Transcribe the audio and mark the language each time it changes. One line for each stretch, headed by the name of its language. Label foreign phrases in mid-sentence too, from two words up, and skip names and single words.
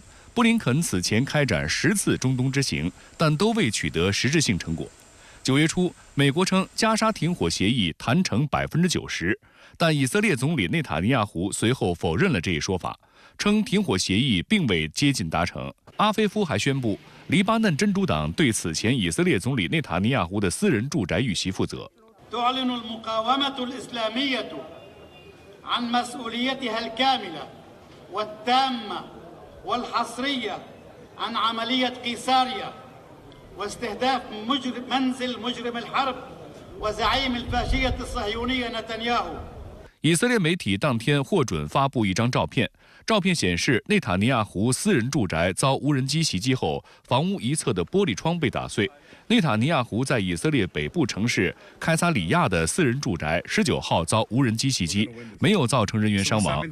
Chinese: 布林肯此前开展10次中东之行，但都未取得实质性成果。9月初，美国称加沙停火协议谈成90%，但以色列总理内塔尼亚胡随后否认了这一说法，称停火协议并未接近达成。阿菲夫还宣布，黎巴嫩真主党对此前以色列总理内塔尼亚胡的私人住宅遇袭负责。
Arabic: والحصرية عن عملية قيصاريا واستهداف منزل مجرم الحرب وزعيم الفاشية الصهيونية نتنياهو。
Chinese: 以色列媒体当天获准发布一张照片，照片显示内塔尼亚胡私人住宅遭无人机袭击后，房屋一侧的玻璃窗被打碎。内塔尼亚胡在以色列北部城市开撒里亚的私人住宅19号遭无人机袭击，没有造成人员伤亡。